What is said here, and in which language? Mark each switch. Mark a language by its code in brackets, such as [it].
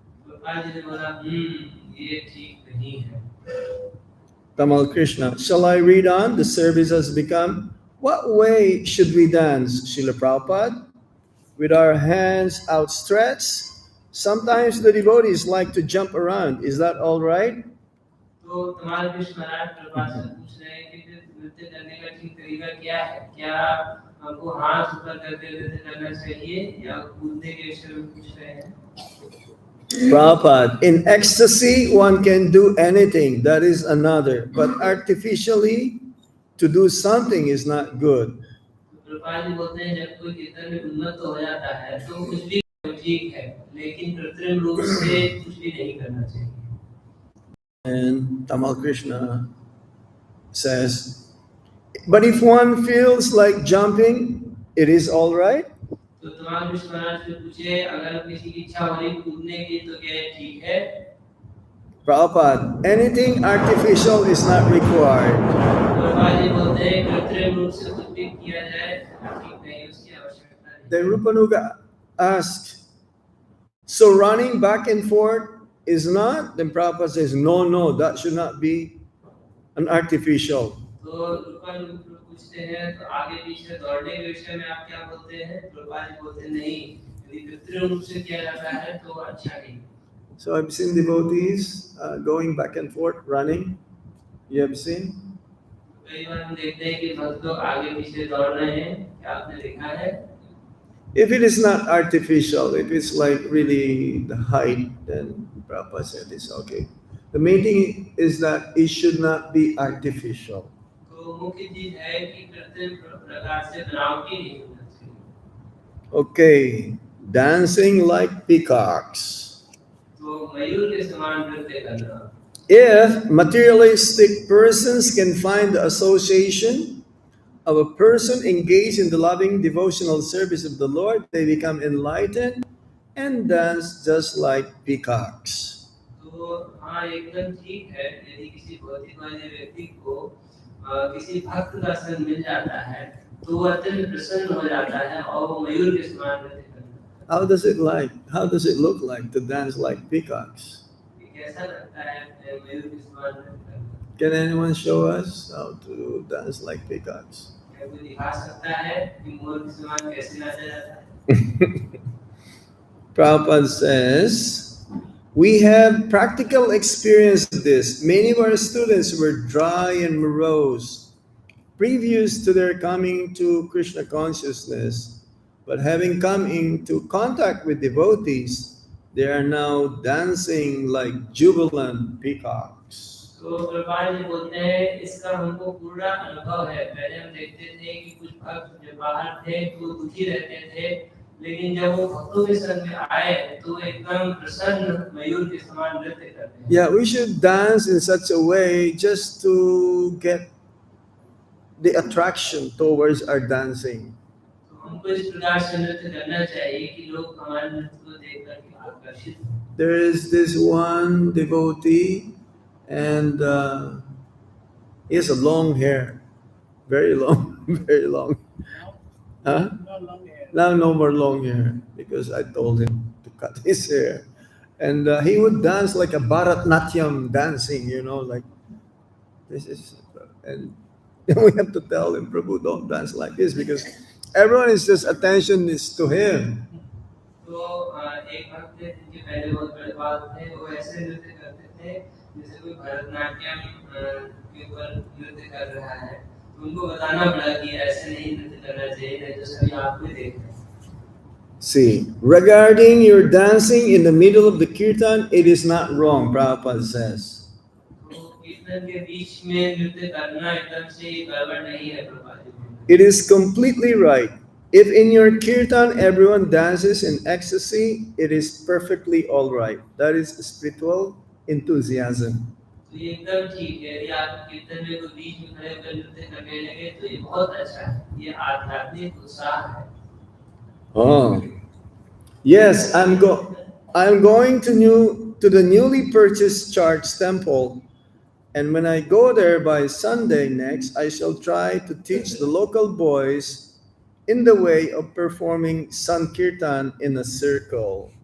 [hi] प्रभुपाद जी ने बोला ये ठीक नहीं है। [en] Tamal Krishna, shall I read on? The service has become, what way should we dance, Srila Prabhupada? With our hands outstretched? Sometimes the devotees like to jump around. Is that all right? [hi] तो तमाल कृष्ण महाराज प्रभुपाद से पूछ रहे हैं कि नृत्य करने का ठीक तरीका क्या है? क्या हमको हाथ ऊपर करके नृत्य करना चाहिए या कूदने के विषय में पूछ रहे हैं? [en] Prabhupada, in ecstasy one can do anything, that is another. But artificially, to do something is not good. [hi] Prabhupada ji बोलते हैं जब कोई कीर्तन में उन्नत हो जाता है तो कुछ भी ठीक है लेकिन कृत्रिम रूप से कुछ भी नहीं करना चाहिए। [en] And Tamal Krishna says, but if one feels like jumping, it is all right. [hi] तो तमाल कृष्ण महाराज से पूछे अगर किसी की इच्छा हो रही कूदने की तो क्या ये ठीक है? [en] Prabhupada, anything artificial is not required. [hi] Prabhupada ji बोलते हैं कृत्रिम रूप से कुछ भी किया जाए ठीक नहीं उसकी आवश्यकता नहीं। [en] Then Rupanuga asked, so running back and forth is not? Then Prabhupada says, no, that should not be an artificial. [hi] तो रूपन पूछते हैं तो आगे पीछे दौड़ने के विषय में आप क्या बोलते हैं? प्रभुपाद जी बोलते हैं नहीं यदि कृत्रिम रूप से किया जाता है तो अच्छा नहीं। [en] So I've seen devotees going back and forth, running. You have seen? [hi] कई बार हम देखते हैं कि भक्त लोग आगे पीछे दौड़ रहे हैं, क्या आपने देखा है? [en] If it is not artificial, if it's like really the height, then Prabhupada said it's okay. The main thing is that it should not be artificial. [hi] तो मुख्य चीज है कि कृत्रिम प्रकार से बनावटी नहीं होना चाहिए। [en] Okay, dancing like peacocks. [hi] तो मयूर के समान नृत्य करना। [en] If materialistic persons can find the association of a person engaged in the loving devotional service of the Lord, they become enlightened and dance just like peacocks. [hi] तो हाँ एकदम ठीक है यदि किसी भौतिकवादी व्यक्ति को किसी भक्त का संग मिल जाता है तो वो अत्यंत प्रसन्न हो जाता है और वो मयूर के समान नृत्य करता है। [en] How does it look like to dance like peacocks? [hi] कैसा लगता है मयूर के समान नृत्य करना? [en] Can anyone show us how to dance like peacocks? [hi] क्या कोई दिखा सकता है कि मोर के समान कैसे नाचा जाता है? [en] Prabhupada says, we have practical experience of this. Many of our students were dry and morose previous to their coming to Krishna consciousness, but having come into contact with devotees, they are now dancing like jubilant peacocks. [hi] तो प्रभुपाद जी बोलते हैं इसका हमको पूरा अनुभव है। पहले हम देखते थे कि कुछ भक्त जो बाहर थे तो दुखी रहते थे, लेकिन जब वो भक्तों के संग में आए तो एकदम प्रसन्न मयूर के समान नृत्य करते हैं। [en] Yeah, we should dance in such a way just to get the attraction towards our dancing. [hi] तो हमको इस प्रकार से नृत्य करना चाहिए कि लोग हमारे नृत्य को देख करके आकर्षित हों। [en] There is this one devotee, and he has a long hair, very long, very long. Huh? No long hair. Now no more long hair because I told him to cut his hair, and he would dance like a Bharatnatyam dancing, like this is, and we have to tell him, Prabhu, don't dance like this because everyone is just attention is to him. [hi] तो एक भक्त थे जिनके पहले बहुत बड़े बाल थे, वो ऐसे नृत्य करते थे जैसे कोई भरतनाट्यम के ऊपर नृत्य कर रहा है। तो उनको बताना पड़ा कि ऐसे नहीं नृत्य करना चाहिए, नहीं तो सभी आपको ही देख रहे हैं। [en] See, regarding your dancing in the middle of the kirtan, it is not wrong, Prabhupada says. [hi] तो कीर्तन के बीच में नृत्य करना एकदम से गड़बड़ नहीं है, प्रभुपाद जी बोलते हैं। [en] It is completely right. If in your kirtan everyone dances in ecstasy, it is perfectly all right. That is spiritual enthusiasm. [hi] तो ये एकदम ठीक है। यदि आप कीर्तन में कोई बीच में खड़े होकर नृत्य करने लगे तो ये बहुत अच्छा है, ये आध्यात्मिक उत्साह है। [en] Oh, yes, I'm going to the newly purchased church temple, and when I go there by Sunday next, I shall try to teach the local boys in the way of performing Sankirtan in a circle.